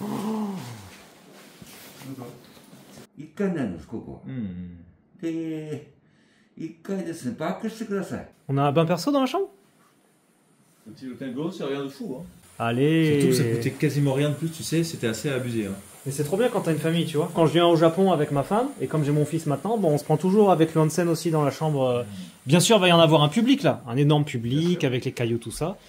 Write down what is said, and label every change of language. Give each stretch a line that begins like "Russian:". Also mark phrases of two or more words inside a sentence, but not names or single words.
Japanese: 1 階になります、ここ。で、1階ですね、バックしてください。
French: On a un bain perso dans la chambre? Le petit hôtel Go, c'est rien de fou. Hein. Allez. Surtout que ça coûtait quasiment rien de plus, tu sais, c'était assez abusé. Hein. Mais c'est trop bien quand t'as une famille, tu vois. Quand je viens au Japon avec ma femme, et comme j'ai mon fils maintenant, bon, on se prend toujours avec le onsen aussi dans la chambre. Bien sûr, il va y en avoir un public là, un énorme public avec les cailloux, tout ça.